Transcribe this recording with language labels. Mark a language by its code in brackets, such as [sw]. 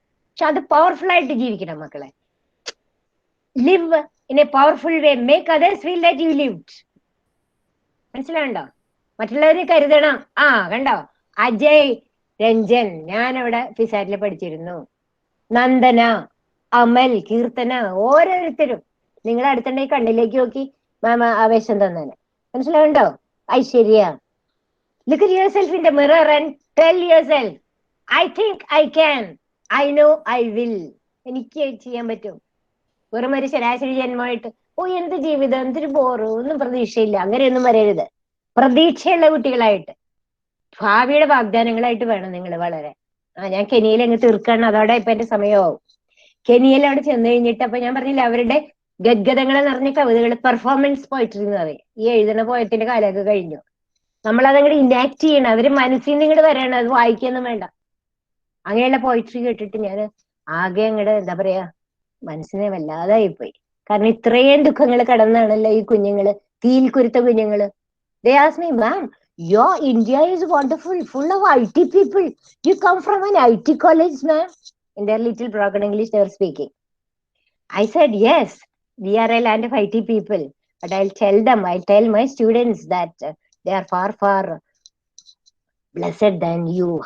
[ml] പക്ഷെ അത് പവർഫുൾ ആയിട്ട് ജീവിക്കണം മക്കളെ. [en] Live in a powerful way, make others feel that you lived. [ml] മനസ്സിലാവുണ്ടോ? മറ്റുള്ളവര് കരുതണം. കണ്ടോ, അജയ്, രഞ്ജൻ, ഞാൻ അവിടെ ഫിസാറ്റിൽ പഠിച്ചിരുന്നു, നന്ദന, അമൽ, കീർത്തന, ഓരോരുത്തരും നിങ്ങൾ അടുത്തുണ്ടെങ്കിൽ കണ്ണിലേക്ക് നോക്കി മാമ ആവേശം തന്നേനെ. മനസ്സിലാവുണ്ടോ? [en] Aishwarya, look at yourself in the mirror and tell yourself, I think I can, I know I will. [ml] എനിക്ക് ചെയ്യാൻ പറ്റും. വെറും ഒരു ശരാശരി ജന്മമായിട്ട് എന്ത് ജീവിതം, എന്തൊരു ബോറ്, ഒന്നും പ്രതീക്ഷയില്ല, അങ്ങനെയൊന്നും വരരുത്. പ്രതീക്ഷയുള്ള കുട്ടികളായിട്ട്, ഭാവിയുടെ വാഗ്ദാനങ്ങളായിട്ട് വേണം നിങ്ങൾ വളരാൻ. ഞാൻ കെനിയയിൽ അങ്ങ് തീർക്കാണ്, അതോടെ ഇപ്പൊ എന്റെ സമയമാവും. കെനിയയിൽ അവിടെ ചെന്ന് കഴിഞ്ഞിട്ട് അപ്പൊ ഞാൻ പറഞ്ഞില്ല, അവരുടെ ഗദ്ഗതങ്ങളെ നിറഞ്ഞ കവിതകൾ, പെർഫോമൻസ് പോയിട്രി എന്ന് പറയും. ഈ എഴുതുന്ന പോയത്തിന്റെ കാലമൊക്കെ കഴിഞ്ഞു. നമ്മളതങ്ങോട്ട് ഇനാക്ട് ചെയ്യണം. അവര് മനസ്സിൽ നിന്ന് ഇങ്ങോട്ട് വരണം, അത് വായിക്കൊന്നും വേണ്ട. അങ്ങനെയുള്ള പോയിട്രി കേട്ടിട്ട് ഞാൻ ആകെ അങ്ങോട്ട് എന്താ പറയാ, മനസ്സിനെ വല്ലാതായിപ്പോയി. കാരണം ഇത്രയും ദുഃഖങ്ങൾ കടന്നാണല്ലോ ഈ കുഞ്ഞുങ്ങള്, തീയിൽ കുരുത്ത കുഞ്ഞുങ്ങള്. [en] They asked me, ma'am, your India is wonderful, full of IT people. You come from an IT college, ma'am? In their little broken English, they were speaking. I said, yes, we are a land of IT people. But I'll tell my students that they are far, far blessed than you.